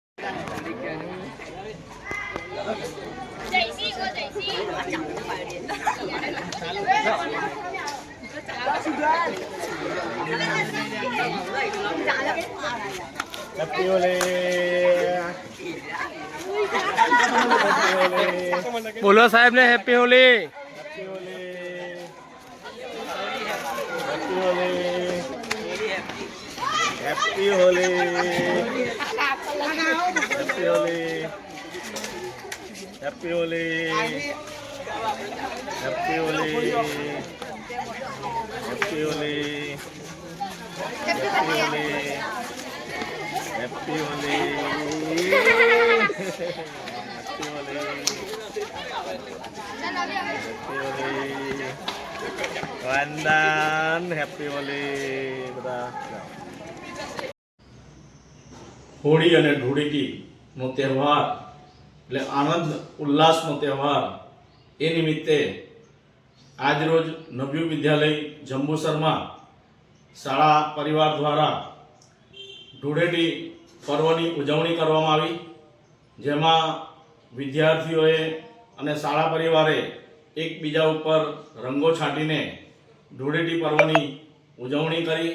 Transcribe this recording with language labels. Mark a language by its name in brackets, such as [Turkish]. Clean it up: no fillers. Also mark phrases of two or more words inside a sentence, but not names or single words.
[English] Happy Holi. [Hindi] बोलो साहब ने [English] Happy Holi. Happy Holi. Happy Holi. Happy Holi. Happy Holi. Happy Holi. Happy Holi. Happy Holi. Happy Holi. Happy Holi. Happy Holi. Wandan Happy Holi બધા। [Gujarati] હોળી અને ધૂળેટીનો તહેવાર એટલે આનંદ ઉલ્લાસનો તહેવાર। એ નિમિત્તે આજરોજ નવયુગ વિદ્યાલય જંબુસરમાં શાળા પરિવાર દ્વારા ધૂળેટી પર્વની ઉજવણી કરવામાં આવી, જેમાં વિદ્યાર્થીઓએ અને શાળા પરિવારે એકબીજા ઉપર રંગો છાંટીને ધૂળેટી પર્વની ઉજવણી કરી।